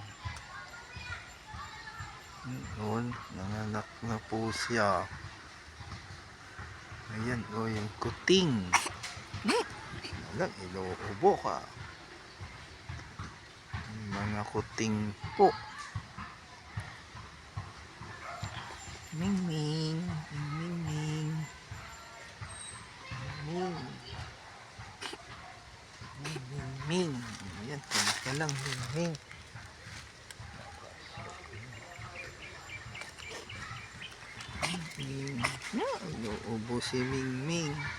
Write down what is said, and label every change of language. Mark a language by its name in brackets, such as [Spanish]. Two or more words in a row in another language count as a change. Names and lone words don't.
[Filipino] Yun, nanganak na po siya. Ayan, oh, yung kuting. Walang inuubo ka. Yung mga kuting po. Ming Ming, Ming Ming, Ming Ming, Ming. Ayan, ka lang, Ming Ming. Inuubo si Ming Ming.